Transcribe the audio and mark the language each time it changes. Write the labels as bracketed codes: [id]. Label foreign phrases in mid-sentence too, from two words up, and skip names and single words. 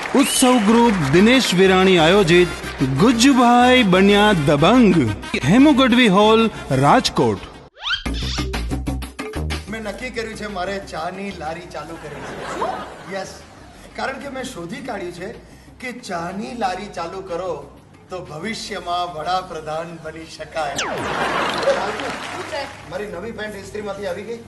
[gu] उत्सव ग्रुप दिनेश विराणी आयोजित गुज्जुभाई बन्या दबंग हेमू गढ़वी हॉल राजकोट। મેં નક્કી કર્યું છે મારે ચાની લારી ચાલુ કરવી છે। યસ, કારણ કે મેં શોધી કાઢ્યું છે કે ચાની લારી ચાલુ કરો તો ભવિષ્યમાં વડાપ્રધાન બની શકાય। મારી નવી પેન્ટ ઇસ્ત્રીમાંથી આવી ગઈ।